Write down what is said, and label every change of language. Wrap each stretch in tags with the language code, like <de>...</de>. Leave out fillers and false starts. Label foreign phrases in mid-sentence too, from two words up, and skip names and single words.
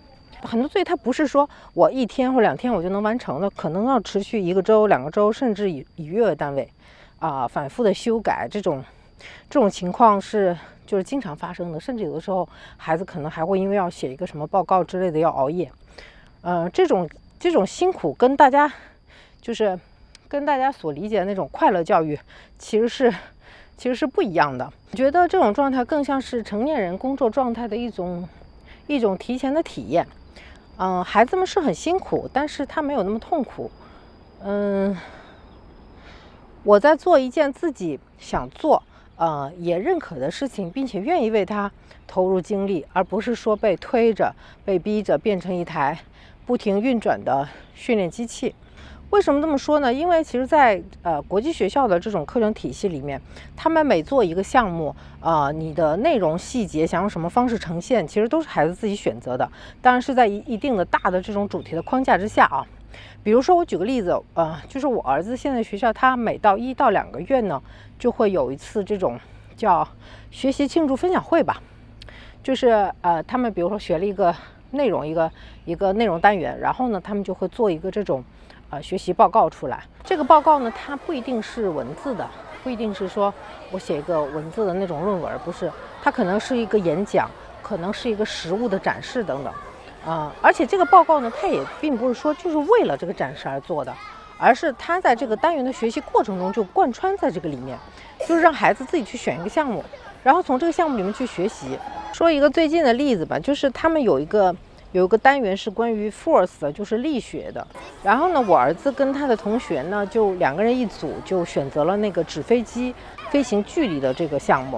<zh>很多作業它不是說我1天或2天我就能完成的，可能要持續1個週、2個週，甚至以月為單位，反覆的修改。這種情況就是經常發生的，甚至有的時候孩子可能還會因為要寫一個什麼報告之類的要熬夜。这种辛苦跟大家就是跟大家所理解的那种快樂教育其實是不一樣的。我覺得這種狀態更像是成年人工作狀態的一種提前的體驗。孩子們是很辛苦，但是他沒有那麼痛苦。我在做一件自己想做也認可的事情，並且願意為它投入精力，而不是說被推着被逼着變成一台不停運轉的訓練機器。為什麼這麼說呢？因為其實在國際學校的這種課程體系裡面，他們每做一個項目你的內容細節想用什麼方式呈現，其實都是孩子自己選擇的，當然是在一定的大的這種主題的框架之下啊。比如說我舉個例子就是我兒子現在學校，他每到1到2個月呢，就會有一次這種叫學習慶祝分享會吧，就是他們比如說學了一个內容一個內容單元，然後呢他們就會做一個這種學習報告出來。這個報告呢，它不一定是文字的，不一定是說我寫一個文字的那種論文，不是，它可能是一個演講，可能是一個實物的展示等等。而且這個報告呢，它也並不是說就是為了這個展示而做的，而是它在這個單元的學習過程中就貫穿在這個裡面，就是讓孩子自己去選一個項目，然後從這個項目裡面去學習。說一個最近的例子吧，就是他們有一個單元是關於 force 的，就是力學的。然後呢，我兒子跟他的同學呢，就2個人一組，就選擇了那個紙飛機飛行距離的這個項目。</zh>